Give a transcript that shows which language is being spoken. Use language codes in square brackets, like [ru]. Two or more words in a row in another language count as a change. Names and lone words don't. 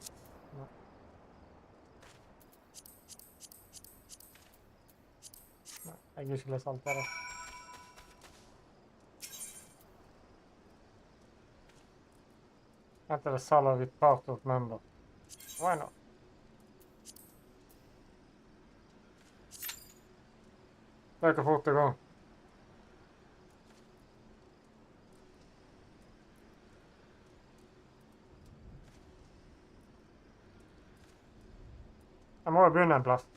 [no] Nei. Jeg gir ikke lese alt det da. [en] Enter the salary part of member. Why not? [no] Det er ikke fort det går. Jeg må jo begynne en plass.